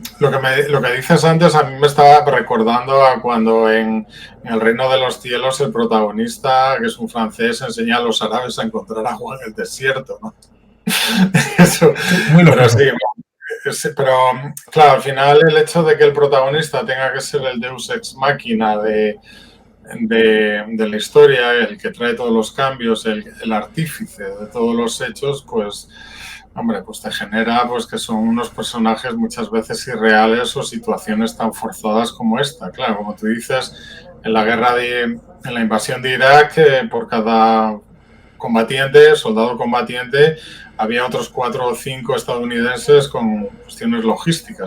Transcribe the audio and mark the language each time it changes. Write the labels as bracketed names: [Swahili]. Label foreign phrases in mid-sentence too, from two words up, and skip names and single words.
[Spanish] Lo que dices antes a mí me estaba recordando a cuando en El Reino de los Cielos el protagonista, que es un francés, enseña a los árabes a encontrar agua en el desierto, ¿no? Eso, Sí, muy pero lógico. sí, pero claro, al final el hecho de que el protagonista tenga que ser el [Latin] deus ex machina [Spanish] de la historia, el que trae todos los cambios, el artífice de todos los hechos, pues, hombre, pues te genera pues que son unos personajes muchas veces irreales o situaciones tan forzadas como esta. Claro, como tú dices, en la en la invasión de Irak, por cada combatiente, soldado combatiente, había otros 4 o 5 estadounidenses con cuestiones logísticas.